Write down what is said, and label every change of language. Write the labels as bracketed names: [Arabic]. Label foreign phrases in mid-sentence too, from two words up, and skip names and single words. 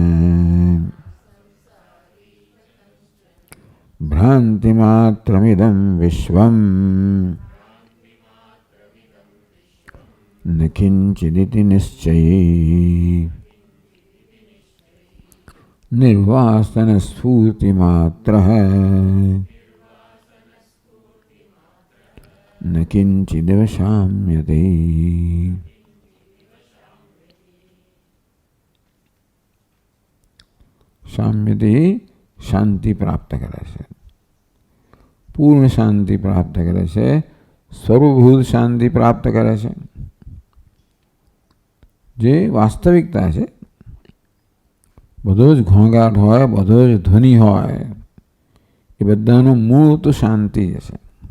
[Sanskrit] भ्रान्तिमात्रमिदं विश्वम् न किञ्चिदिति निश्चये निर्वासनस्फूर्तिमात्रः न किञ्चिदिव शाम्यते। [Gujarati] शाम्यते શાંતિ પ્રાપ્ત કરે છે, પૂર્ણ શાંતિ પ્રાપ્ત કરે છે, સ્વરૂપભૂત શાંતિ પ્રાપ્ત કરે છે। જે વાસ્તવિકતા છે, બધો જ ઘોંઘાટ હોય, બધો જ ધ્વનિ હોય, એ બધાનો મૂળ તો શાંતિ જ છે।